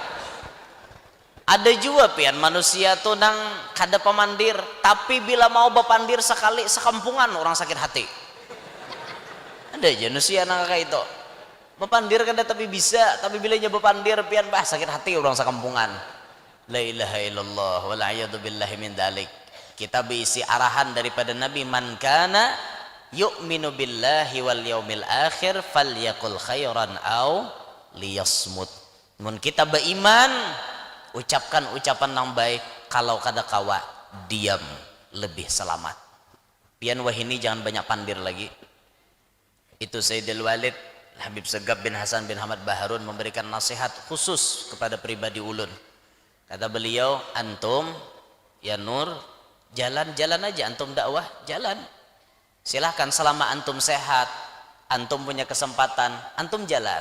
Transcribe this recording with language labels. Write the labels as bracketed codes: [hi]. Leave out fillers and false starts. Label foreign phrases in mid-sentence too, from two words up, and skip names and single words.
[bjn] Ada juga pian manusia tuh nang kada pemandir, tapi bila mau bapandir sekali sekampungan orang sakit hati. Ada aja manusia nang kayak itu. Bapandir kada tapi bisa, tapi bila nya bapandir pian bah sakit hati orang sekampungan. [ar] لا إله إلا الله والعياذ بالله من ذلك. [bjn] Kita berisi arahan daripada Nabi, [ar] من كان يؤمن بالله واليوم الآخر فليقل خيرا أو ليصمت. [bjn] Mun kita beriman, ucapkan ucapan yang baik, kalau kada kawa diam lebih selamat. Pian wahini jangan banyak pandir lagi. Itu Sayyidul Walid Habib Segaf bin Hasan bin Hamad Baharun memberikan nasihat khusus kepada pribadi ulun. Kata beliau, antum ya Nur, jalan-jalan aja, antum dakwah jalan. Silahkan selama antum sehat, antum punya kesempatan, antum jalan.